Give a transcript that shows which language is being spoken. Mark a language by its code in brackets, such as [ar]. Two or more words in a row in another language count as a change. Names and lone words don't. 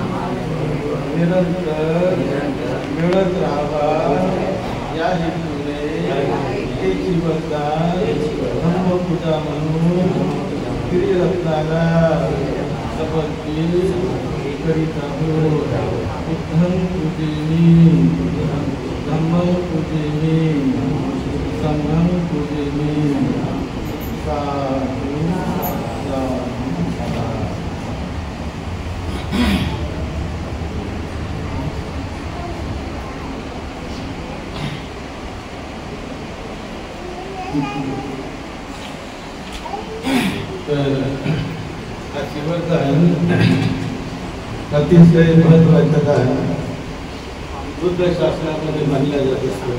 [mr] निरंतर मिळत राहावा या हेतूने हे जीवनदान धम्मपूजा म्हणून श्रीरत्नाला समर्पित करीत आहोत. [pi] बुद्धं पूजेमि, धम्मं पूजेमि, संघं पूजेमि. साधु साधु साधु. [mr] तर हा शेवटचा अतिशय महत्त्वाचा दान बुद्ध शास्त्रामध्ये मानला जात असतो.